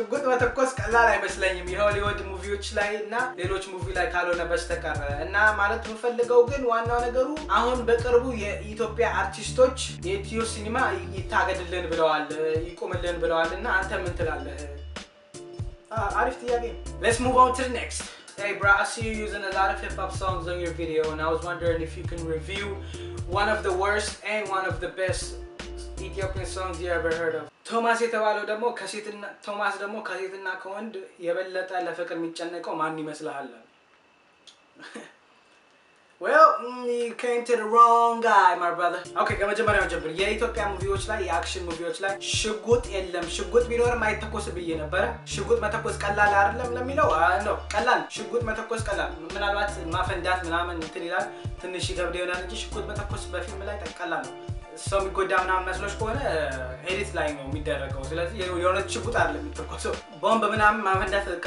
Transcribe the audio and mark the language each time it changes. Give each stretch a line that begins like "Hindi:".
Amharic: መተኮስ ቀላል አይመስለኝም የሆሊውድ ሙቪዎች ላይ እና ሌሎች ሙቪ ላይ ካልሆነ በስተቀር እና ማለት ምፈልገው ግን ዋናው ነገሩ አሁን በቅርቡ የኢትዮጵያ አርቲስቶች የኢትዮ ሲኒማ ይታገድልን ብለዋል ይቆምልን ብለዋልና አንተ ምን ትላለህ Arif Tiagi.
English: Let's move on to the next. Hey bro, I see you using a lot of hip-hop songs on your video and I was wondering if you can review one of the worst and one of the best Ethiopian songs you ever heard of.
Amharic: Thomas የተባለው ደግሞ ከሴትና ከወንድ የበለጠ ለፍቅር የሚጨነቀው ማን ይመስልሃል?
English: Well, you came to the wrong guy, my brother.
Amharic: Okay, ከመጀመሪያው ጀምር የኢትዮጵያ ሙቪዎች ላይ የአክሽን ሙቪዎች ላይ ሽጉጥ የለም ሽጉጥ ቢኖርም አይተኮስ ብዬ ነበር ሽጉጥ መተኮስ ቀላል አይደለም ለሚለው ነው ቀላል ሽጉጥ መተኮስ ቀላል ምናልባት ማፈንዳት ምናምን እንትን ይላል ትንሽ ይከብድ ይሆናል እንጂ ሽጉጥ መተኮስ በፊልም ላይ ቀላል ነው ሰው የሚጎዳና መስሎሽ ከሆነ ኤዲት ላይ ነው የሚደረገው ስለዚህ የሆነ ሽጉጥ አይደለም የሚተኮሰው ቦምብ ምናምን ማፈንዳት